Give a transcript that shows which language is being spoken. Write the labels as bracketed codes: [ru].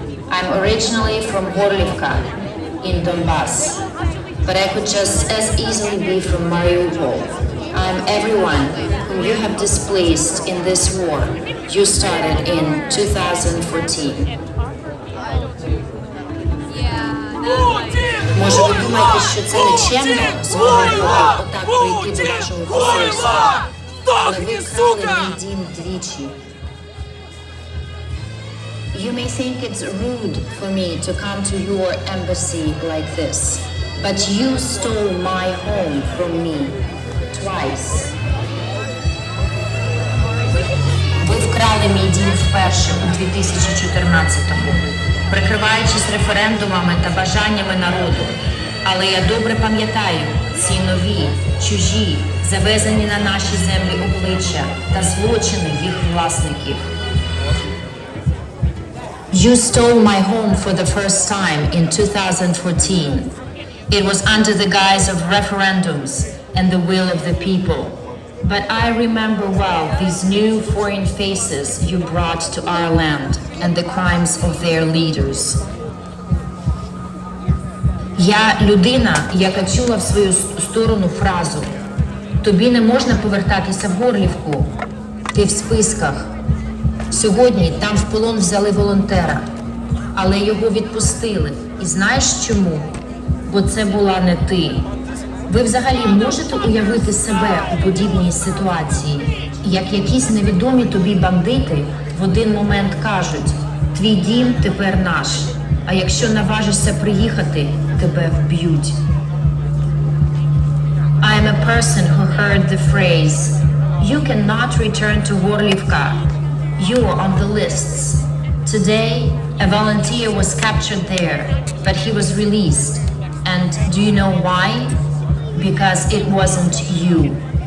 [en] I'm originally from Gorlivka in Donbass, but I could just as easily be from Mariupol. I'm everyone whom you have displaced in this war you started in 2014. [uk] Може, ви думаєте, що це нечемно з мого боку отак прийти до вашого посольства? Але ви вкрали мій дім двічі. [en] You may think it's rude for me to come to your embassy like this, but you stole my home from me twice. [uk] Ви вкрали мій дім вперше у 2014-му, прикриваючись референдумами та бажаннями народу. Але я добре пам'ятаю ці нові, чужі, завезені на наші землі обличчя та злочини їх власників. [en] You stole my home for the first time in 2014. It was under the guise of referendums and the will of the people. But I remember well these new foreign faces you brought to our land and the crimes of their leaders. [uk] Я людина, яка чула в свою сторону фразу «Тобі не можна повертатися в Горлівку, ти в списках». Сьогодні там в полон взяли волонтера, але його відпустили. І знаєш чому? Бо це була не ти. Ви взагалі можете уявити себе у подібній ситуації, як якісь невідомі тобі бандити в один момент кажуть «Твій дім тепер наш, а якщо наважишся приїхати, тебе вб'ють». [en] I am a person who heard the phrase "You cannot return to Gorlivka. You are on the lists." Today, a volunteer was captured there, but he was released. And do you know why? Because it wasn't you.